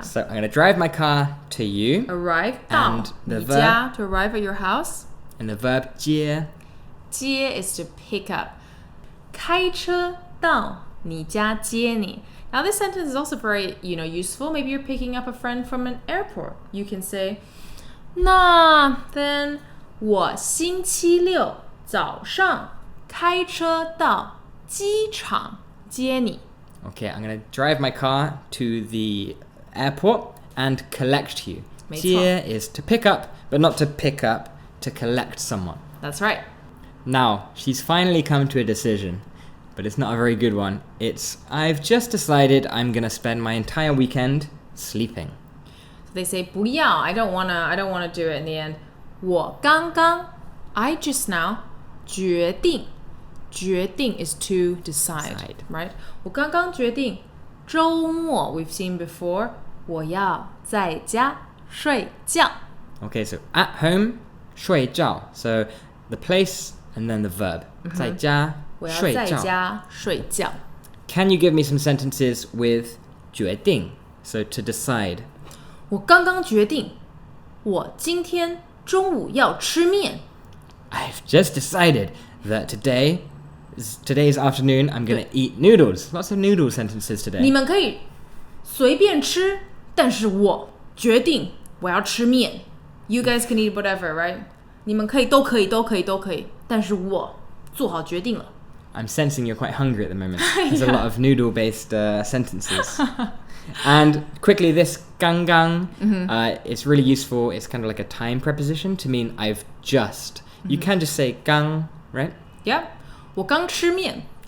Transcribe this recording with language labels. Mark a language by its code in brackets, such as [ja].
[en] So I'm going to drive my car to you. Arrive 到 And the 你家 to arrive at your house. And the verb 接. 接 is to pick up. [zh] 开车到你家接你. [en] Now this sentence is also very, useful. Maybe you're picking up a friend from an airport. You can say, [zh] 那 then 我星期六早上开车到机场接你. [en] Okay, I'm going to drive my car to the airport and collect you. [zh] 没错. [en] 接 is to pick up, but not to pick up, to collect someone. That's right. Now, she's finally come to a decision, but it's not a very good one. I've just decided I'm going to spend my entire weekend sleeping. So they say 不要, I don't wanna do it in the end. 我刚刚 I just now 决定is to decide. Right? [zh] 我刚刚决定周末 [en] we've seen before [zh] 我要在家睡觉. [en] Okay, so at home, 睡觉. So the place and then the verb. 在家 [zh] 我要睡觉. 在家睡觉. [en] Can you give me some sentences with 决定? So to decide. [zh] 我刚刚决定我今天中午要吃面. [en] I've just decided that today's afternoon I'm going to eat noodles. Lots of noodle sentences [zh] 你 [en] today. [zh] 们可以随便吃，但是我决定我要吃面. [en] You guys can eat whatever, right? [zh] 你们可以都可以，但是我做好决定了. [en] I'm sensing you're quite hungry at the moment. There's a lot of noodle-based sentences. And quickly, this 刚刚, it's really useful. It's kind of like a time preposition to mean I've just. You can just say 刚, right? [zh] Yeah, 我刚吃面，